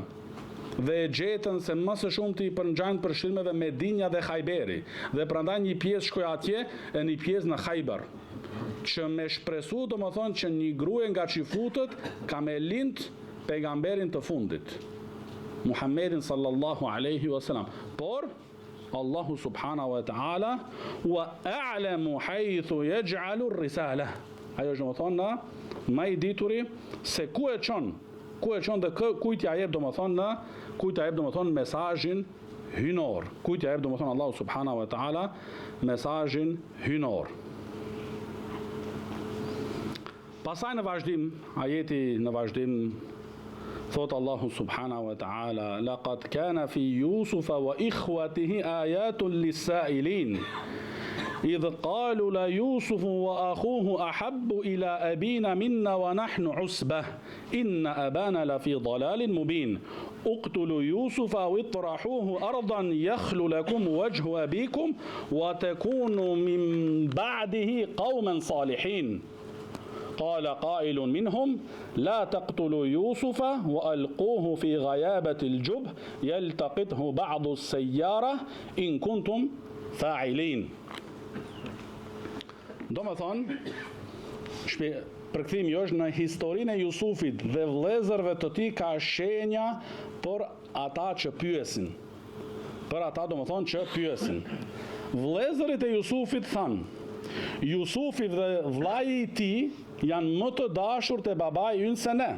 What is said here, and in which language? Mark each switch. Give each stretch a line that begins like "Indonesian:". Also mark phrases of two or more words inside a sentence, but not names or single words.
Albanian: Dhe e gjetën se më së shumti i përngjajnë përshkrimeve Medinja dhe Khajberi. Dhe prandaj një pjesë shkoi atje e një pjesë në Khajber. Që me shpresu domethënë që një gruje nga çifutët ka me lind pejgamberin të fundit, Muhammedin
Arabic: صلى الله عليه وسلم. Por الله سبحانه وتعالى وأعلم حيث يجعل الرسالة.
Albanian: Ajo është domethënë më i dituri se ku e çon dhe kujt ja jep domethënë mesazhin hynor. Kujt ja jep domethënë
Arabic: الله سبحانه وتعالى
Albanian: mesazhin hynor. Pasaj në vazhdim, ajeti në vazhdim, thot
Arabic: الله سبحانه وتعالى, لقد كان في يوسف وإخوته آيات للسائلين. إذ قالوا لا يوسف وأخوه أحب إلى أبينا منا ونحن عصبة إن أبانا لفي ضلال مبين اقتلوا يوسف أو اطرحوه أرضا يخل لكم وجه أبيكم وتكونوا من بعده قوما صالحين قال قائل منهم لا تقتلوا يوسف وألقوه في غيابة الجب يلتقطه بعض السيارة إن كنتم فاعلين.
Albanian: Do më thonë, përkthimi është në historinë e Jusufit dhe vëllezërve të tij ka shenja për ata që pyesin. Për ata do më thonë që pyesin. Vëllezërit e Jusufit thanë, Jusufi dhe vllai i tij janë më të dashur te babai ynë se ne.